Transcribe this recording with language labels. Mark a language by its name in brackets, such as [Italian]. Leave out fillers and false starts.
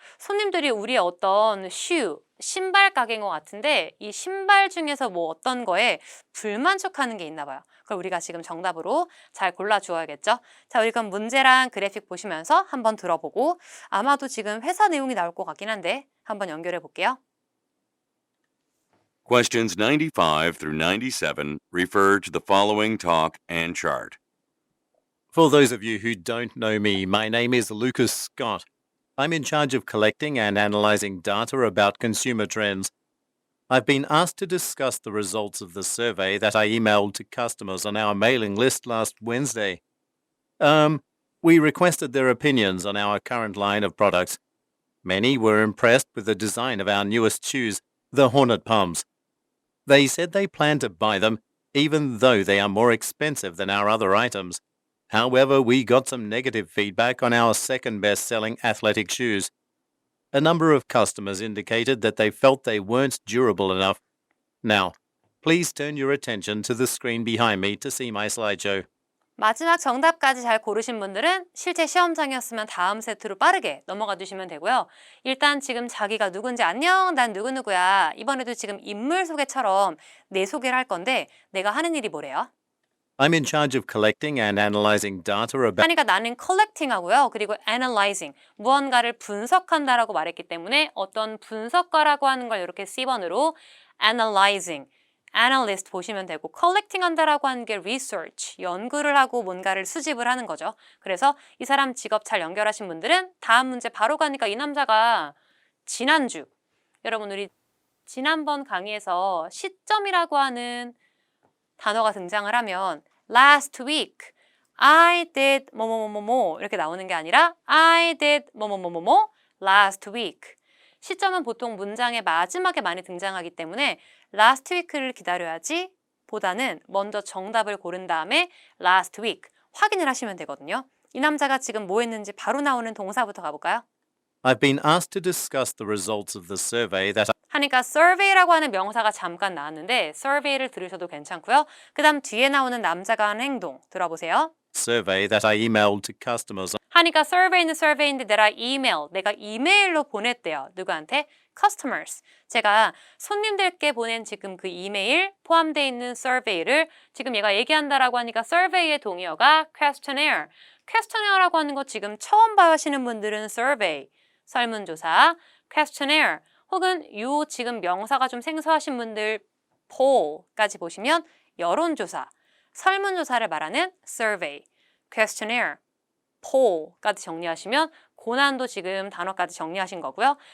[Korean] 손님들이 우리의 어떤 shoe, 신발 가게인 것 같은데 이 신발 중에서 뭐 어떤 거에 불만족하는 게 있나 봐요. 그걸 우리가 지금 정답으로 잘 골라주어야겠죠. 자, 우리 그럼 문제랑 그래픽 보시면서 한번 들어보고 아마도 지금 회사 내용이 나올 것 같긴 한데 한번 연결해 볼게요. [English] Questions 95 through 97 refer to the following talk and chart. For those of you who don't know me, my name is Lucas Scott. I'm in charge of collecting and analyzing data about consumer trends. I've been asked to discuss the results of the survey that I emailed to customers on our mailing list last Wednesday. We requested their opinions on our current line of products. Many were impressed with the design of our newest shoes, the Hornet Palms. They said they plan to buy them, even though they are more expensive than our other items. However, we got some negative feedback on our second best-selling athletic shoes. A number of customers indicated that they felt they weren't durable enough. Now, please turn your attention to the screen behind me to see my slideshow. [Korean] 마지막 정답까지 잘 고르신 분들은 실제 시험장이었으면 다음 세트로 빠르게 넘어가 주시면 되고요. 일단 지금 자기가 누군지 안녕, 난 누구누구야. 이번에도 지금 인물 소개처럼 내 소개를 할 건데 내가 하는 일이 뭐래요? [English] I'm in charge of collecting and analyzing data about [Korean] 하니까 나는 collecting 하고요. 그리고 analyzing, 무언가를 분석한다라고 말했기 때문에 어떤 분석가라고 하는 걸 이렇게 C번으로 analyzing, analyst 보시면 되고 collecting 한다라고 하는 게 research, 연구를 하고 뭔가를 수집을 하는 거죠. 그래서 이 사람 직업 잘 연결하신 분들은 다음 문제 바로 가니까 이 남자가 지난주, 여러분 우리 지난번 강의에서 시점이라고 하는 단어가 등장을 하면 [English] last week, I did [Korean] 뭐뭐뭐뭐 이렇게 나오는 게 아니라 [English] I did [Korean] 뭐뭐뭐뭐 [English] last week. [Korean] 시점은 보통 문장의 마지막에 많이 등장하기 때문에 last week를 기다려야지 보다는 먼저 정답을 고른 다음에 last week 확인을 하시면 되거든요. 이 남자가 지금 뭐 했는지 바로 나오는 동사부터 가볼까요? [English] I've been asked to discuss the results of the survey that [Korean] 하니까 survey라고 하는 명사가 잠깐 나왔는데 survey를 들으셔도 괜찮고요. 그 다음 뒤에 나오는 남자가 하는 행동 들어보세요. [English] survey that I emailed to customers [Korean] 하니까 survey는 survey인데 내가 이메일로 보냈대요. 누구한테? customers. 제가 손님들께 보낸 지금 그 이메일 포함되어 있는 survey를 지금 얘가 얘기한다라고 하니까 survey의 동의어가 questionnaire. questionnaires 하는 거 지금 처음 봐하시는 분들은 survey, 설문조사, questionnaire 혹은 요 지금 명사가 좀 생소하신 분들 poll까지 보시면 여론조사, 설문조사를 말하는 survey, questionnaire, poll까지 정리하시면 고난도 지금 단어까지 정리하신 거고요.